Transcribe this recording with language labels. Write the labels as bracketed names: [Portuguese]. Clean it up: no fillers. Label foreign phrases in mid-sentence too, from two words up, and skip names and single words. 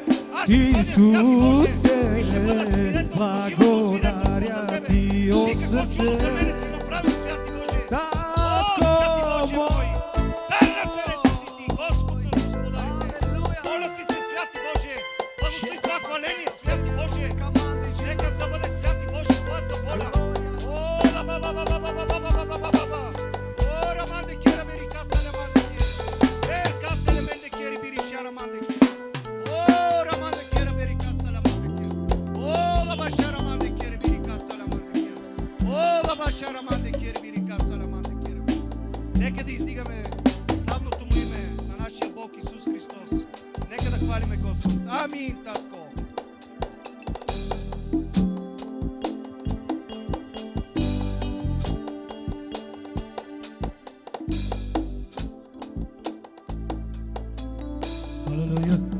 [Bulgarian] Исусе, благодаря Ти от сърце. Татко мой, Цар на царете си Ти, Господ на господарите. Моля Ти се, Святи Боже, благослови това хваление, Святи Боже. Нека да бъде, Святи Боже, Твоята воля. О, ла ба ба ба ба ба ба ба ба ба ба ба ба. О, раманде кера бери касале манде кер. Ер касале менде кери бери шара манде кер. О, раманде кера бери касале манде кер. О, ла ба шара манде кери бери касале манде кер. О, ла ба шара манде кери бери касале манде кер. Нека да издигаме славното му име на нашия Бог Исус Христос. Нека да хвалиме Господ. Амин, Татко. Алелуя.